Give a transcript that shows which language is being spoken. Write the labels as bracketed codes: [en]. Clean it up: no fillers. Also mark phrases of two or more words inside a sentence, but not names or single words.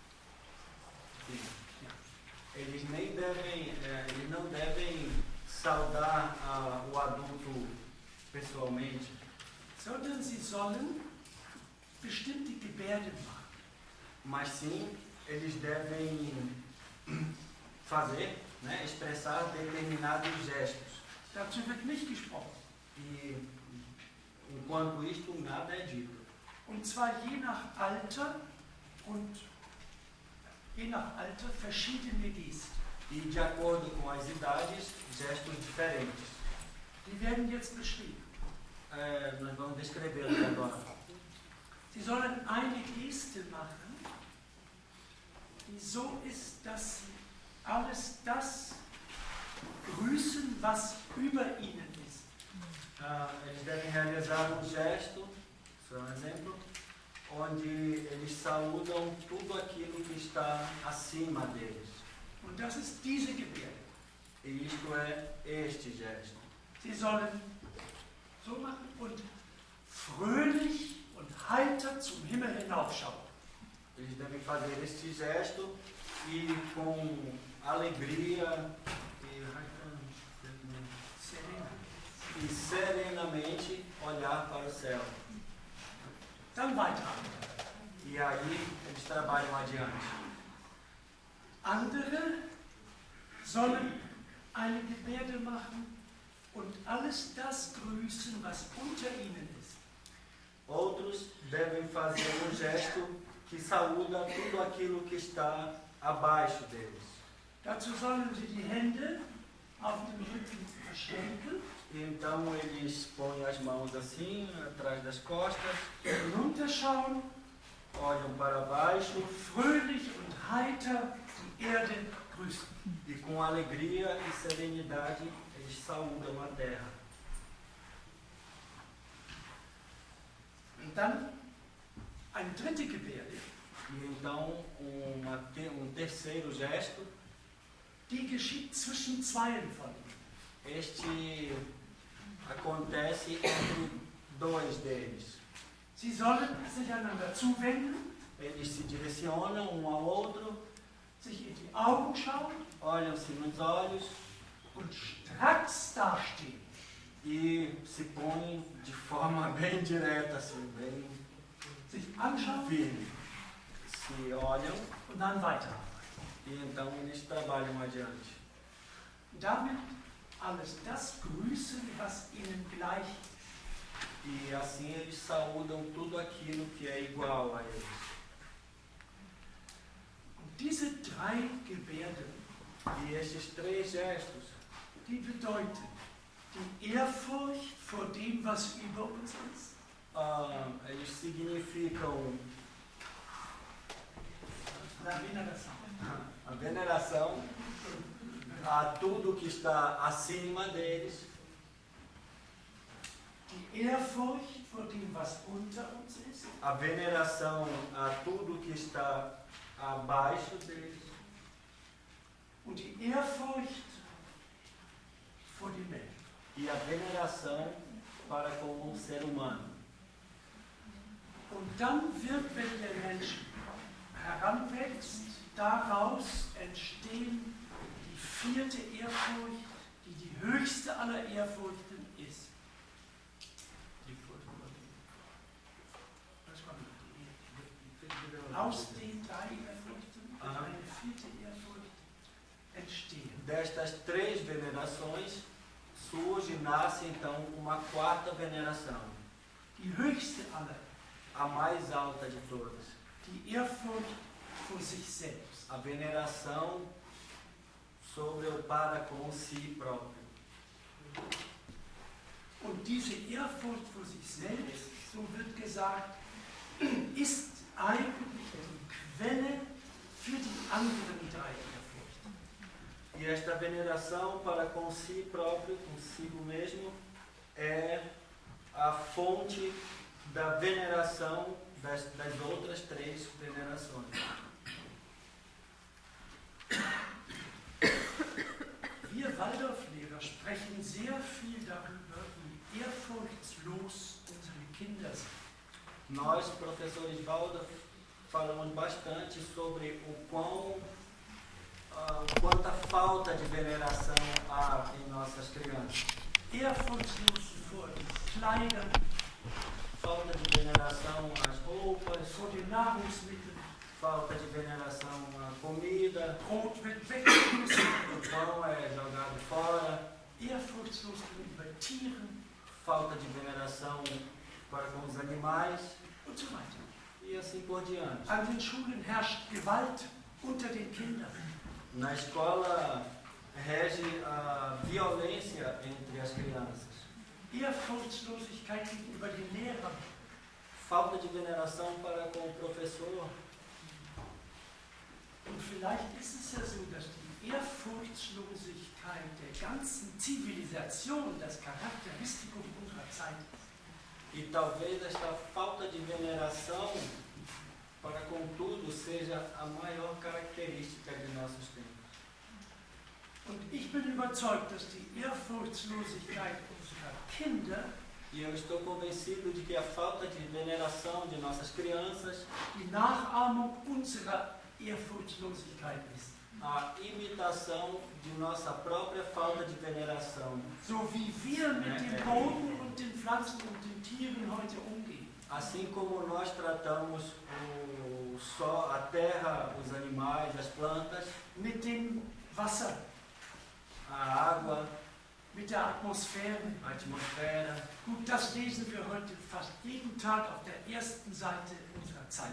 [pt] Eles não devem saudar o adulto pessoalmente, [de] Sondern sie sollen bestimmte Gebärden machen. [pt] mas sim eles devem fazer, né, expressar determinados gestos. [de] Dazu wird nicht gesprochen. [pt] E enquanto isto, nada é dito. [de] Und zwar je nach Alter und verschiedene Gesten. [pt] E de acordo com as idades, gestos diferentes. [de] Die werden jetzt beschrieben. [pt] Nós vamos descrevê-los agora. [de] Sie sollen eine Geste machen, die so ist, dass sie alles das grüßen, was über ihnen ist. [pt] Eles devem realizar um gesto, isso é um exemplo, onde eles saúdam tudo aquilo que está acima deles. [de] Und das ist diese Gebärde. [pt] E isto é este gesto. [de] Sie sollen so machen und fröhlich und heiter zum Himmel hinaufschauen. [pt] Eles devem fazer este gesto e com alegria e serenamente olhar para o céu. [de] Dann weiter. [pt] E aí eles trabalham adiante. [de] Andere sollen eine Gebärde machen und alles das grüßen, was unter ihnen ist. [pt] Outros devem fazer um gesto que saúda tudo aquilo que está abaixo deles. [de] Dazu sollen sie die Hände auf dem Rücken verschränken, [pt] Então eles põem as mãos assim, atrás das costas, [de] runterschauen, [pt] olham para baixo [de] fröhlich und heiter die Erde grüßen. [pt] e com alegria e serenidade eles saúdam a terra. [de] Und dann eine dritte Gebärde, [pt] E então um terceiro gesto, [de] die geschieht zwischen zweien von ihnen. [pt] este acontece entre dois deles. [de] Sie sollen sich einander zuwenden, [pt] Eles se direcionam um ao outro, [de] sich in die Augen schauen [pt] olham-se nos olhos [de] und stracks dastehen. [pt] e se põem de forma bem direta, assim, bem [de] Sich anschauen [pt] firme. Se olham [de] und dann weiterarbeiten. [pt] e então eles trabalham adiante. [de] Damit alles das grüßen, was ihnen gleich ist. [pt] E assim eles saúdam tudo aquilo que é igual a eles. [de] Und diese drei Gebärden, [pt] E esses três gestos, [de] die bedeuten die Ehrfurcht vor dem, was über uns ist, [pt] eles significam a veneração. a veneração a tudo que está acima deles, [de] Die Ehrfurcht vor dem, was unter uns ist, [pt] a veneração a tudo que está abaixo deles [de] und die Ehrfurcht vor dem Menschen. [pt] e a veneração para com o ser humano. [de] Und dann wird, wenn der Mensch heranwächst, daraus entstehen die vierte Ehrfurcht, die die höchste aller Ehrfurchten ist. Aus den drei Ehrfurchten wird eine vierte Ehrfurcht entstehen. [pt] Destas três venerações surge, nasce então uma quarta veneração, [de] Die höchste aller, [pt] a mais alta de todas, [de] die Ehrfurcht vor sich selbst. [pt] a veneração sobre o para com si próprio. [de] Und diese Ehrfurcht vor sich selbst, so wird gesagt, ist eigentlich die Quelle für die anderen drei Ehrfurchten. [pt] E esta veneração para com si próprio, consigo mesmo, é a fonte da veneração das outras três venerações. [de] Wir Waldorflehrer sprechen sehr viel darüber, wie ehrfurchtslos unsere Kinder sind. [pt] Nós, professores Waldorf, falamos bastante sobre quanta falta de veneração há em nossas crianças. [de] Ehrfurchtslos vor den Kleidern, [pt] Falta de veneração às roupas, [de] vor den Nahrungsmitteln, [pt] falta de veneração à comida, [de] Brot wird weggeschmissen, [pt] o pão é jogado fora, [de] ehrfurchtslos gegenüber Tieren [pt] falta de veneração para com os animais [de] und so weiter. [pt] e assim por diante. [de] An den Schulen herrscht Gewalt unter den Kindern. [pt] Na escola rege a violência entre as crianças. [de] Ehrfurchtslosigkeit gegenüber den Lehrern. [pt] Falta de veneração para com o professor. [de] Und vielleicht ist es ja so, dass die Ehrfurchtslosigkeit der ganzen Zivilisation das Charakteristikum unserer Zeit ist. [pt] E talvez esta falta de veneração para com tudo seja a maior característica de nossos tempos. [de] Und ich bin überzeugt, dass die Ehrfurchtslosigkeit unserer Kinder [pt] E eu estou convencido de que a falta de veneração de nossas crianças, [de] die Nachahmung unserer Ehrfurchtslosigkeit ist. [pt] a imitação de nossa própria falta de veneração. [de] So wie wir mit dem Boden und den Pflanzen und den Tieren heute umgehen. [pt] Assim como nós tratamos o sol, a terra, os animais, as plantas, [de] Mit dem Wasser, [pt] a água, [de] mit der Atmosphäre. [pt] a atmosfera, [de] Gut, das lesen wir heute fast jeden Tag auf der ersten Seite unserer Zeit.